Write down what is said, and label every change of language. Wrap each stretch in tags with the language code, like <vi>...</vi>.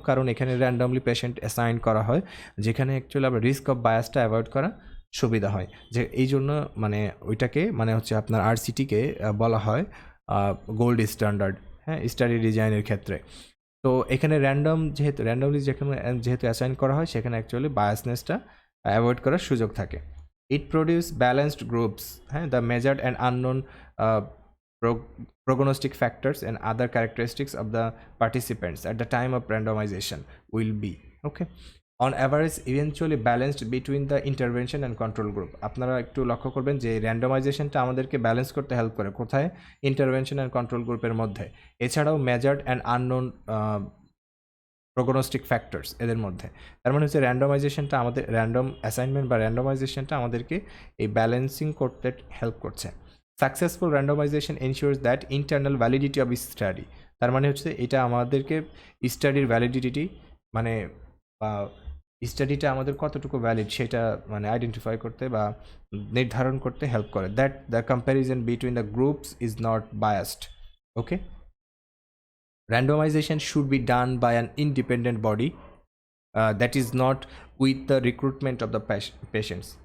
<bn>কারণ এখানে randomly patient assign করা হয়, যেখানে অ্যাকচুয়ালি আবার রিস্ক অফ বায়াসটা অ্যাভয়েড করা সুবিধা হয়। যে এই জন্য মানে ওইটাকে মানে হচ্ছে আপনার আরসিটিকে বলা হয় গোল্ড স্ট্যান্ডার্ড, হ্যাঁ, স্টাডি ডিজাইনের ক্ষেত্রে। তো এখানে র্যান্ডমলি যেহেতু অ্যাসাইন করা হয়, সেখানে অ্যাকচুয়ালি বায়াসনেসটা অ্যাভয়েড করার সুযোগ থাকে।</bn> <en>It produce balanced groups, হ্যাঁ, the measured and unknown prognostic factors and other characteristics of the participants at the time of randomization will be, okay, on average eventually balanced between the intervention and control group.</en> <bn>আপনারা একটু লক্ষ্য করবেন যে র্যান্ডমাইজেশনটা আমাদেরকে balance করতে help করে কোথায়? Intervention and control গ্রুপের মধ্যে। এছাড়াও</bn> <en>measured and unknown prognostic factors</en> <bn>এদের মধ্যে। তার মানে হচ্ছে র্যান্ডমাইজেশনটা আমাদের র্যান্ডম অ্যাসাইনমেন্ট বা র্যান্ডমাইজেশনটা আমাদেরকে এই ব্যালেন্সিং করতে হেল্প করছে।</bn> <en>Successful randomization ensures that internal validity of study.</en> <bn>তার মানে হচ্ছে এটা আমাদেরকে স্টাডির ভ্যালিডিটি মানে বা স্টাডিটা আমাদের কতটুকু ভ্যালিড সেটা মানে আইডেন্টিফাই করতে বা নির্ধারণ করতে হেল্প করে।</bn> <en>That the comparison between the groups is not biased. Okay, randomization should be done by an independent body that is not with the recruitment of the patients.</en>